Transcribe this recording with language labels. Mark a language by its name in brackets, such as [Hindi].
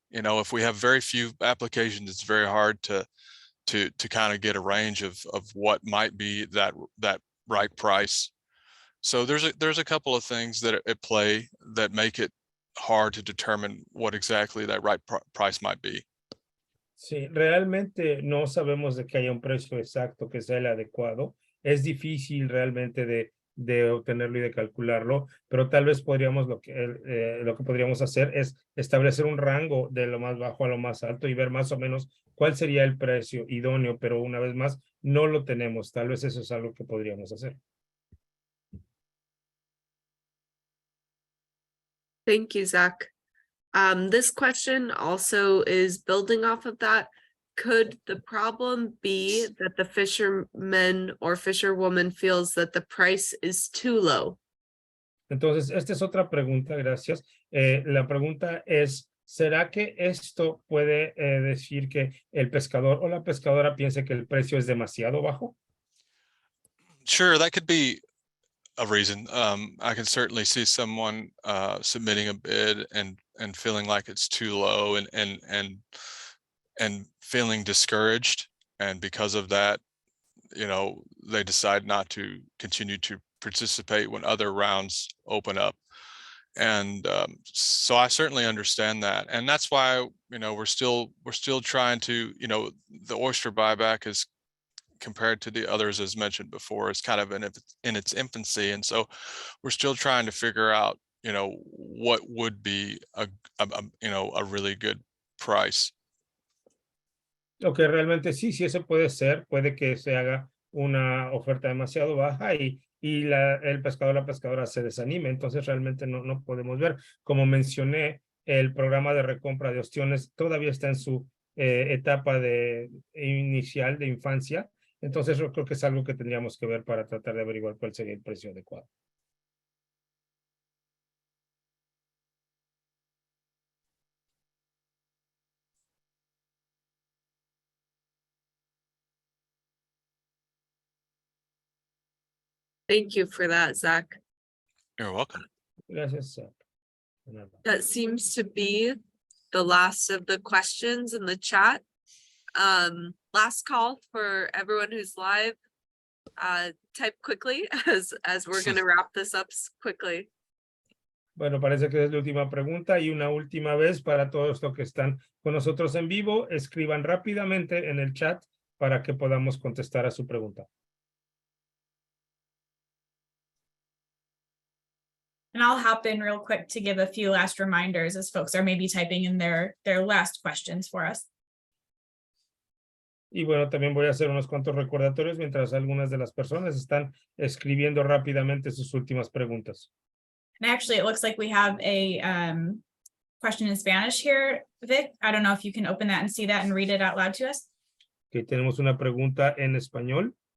[English] If we have very few applications, it's very hard to kind of get a range of what might be that right price. So there's a couple of things that at play that make it hard to determine what exactly that right price might be. [Spanish] Sí, realmente no sabemos de que haya un precio exacto que sea el adecuado. Es difícil realmente de obtenerlo y de calcularlo, pero tal vez podríamos lo que podríamos hacer es establecer un rango de lo más bajo a lo más alto y ver más o menos cuál sería el precio idóneo, pero una vez más no lo tenemos. Tal vez eso es algo que podríamos hacer. [English] Thank you, Zach. This question also is building off of that. Could the problem be that the fisherman or fisherwoman feels that the price is too low? [Spanish] Entonces, esta es otra pregunta, gracias. La pregunta es, ¿será que esto puede decir que el pescador o la pescadora piense que el precio es demasiado bajo? [English] Sure, that could be a reason. I can certainly see someone submitting a bid and feeling like it's too low and feeling discouraged, and because of that, they decide not to continue to participate when other rounds open up. And so I certainly understand that, and that's why we're still trying to, the oyster buyback is, compared to the others as mentioned before, is kind of in its infancy, and so we're still trying to figure out what would be a really good price. [Spanish] Okay, realmente sí, sí, eso puede ser, puede que se haga una oferta demasiado baja y el pescador o la pescadora se desanime, entonces realmente no podemos ver. Como mencioné, el programa de recompra de ostiones todavía está en su etapa inicial de infancia, entonces yo creo que es algo que tendríamos que ver para tratar de averiguar cuál sería el precio adecuado. [English] Thank you for that, Zach. You're welcome. [Spanish] Gracias, Zach. [English] That seems to be the last of the questions in the chat. Last call for everyone who's live. Type quickly as we're going to wrap this up quickly. [Spanish] Bueno, parece que es la última pregunta y una última vez para todos los que están con nosotros en vivo, escriban rápidamente en el chat para que podamos contestar a su pregunta. [English] And I'll hop in real quick to give a few last reminders as folks are maybe typing in their last questions for us. [Spanish] Y bueno, también voy a hacer unos cuantos recordatorios mientras algunas de las personas están escribiendo rápidamente sus últimas preguntas. [English] And actually, it looks like we have a question in Spanish here, Vic. I don't know if you can open that and see that and read it out loud to us. [Spanish] Okay, tenemos una pregunta en español.